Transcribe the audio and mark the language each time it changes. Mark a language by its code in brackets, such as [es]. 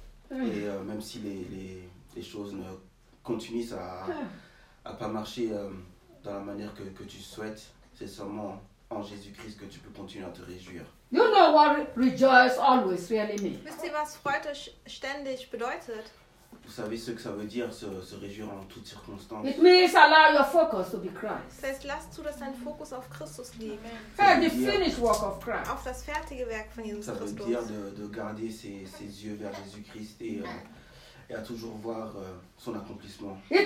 [fr] Même si les choses ne continuent à pas marcher dans la manière que tu souhaites, c'est seulement en Jésus-Christ que tu peux continuer à te réjouir. [en] You know what rejoice always really means. [de] Wisst ihr, was Freude ständig bedeutet? [fr] Vous savez ce que ça veut dire, se réjouir en toutes circonstances. [en] It means allow your focus to be Christ. [de] Das heißt, lass zu, dass dein Fokus auf Christus liegt. [en] The finished work of Christ. [de] Auf das fertige Werk von Jesus Christus. [fr] Ça veut dire de garder ses yeux vers Jésus-Christ et à toujours voir son accomplissement.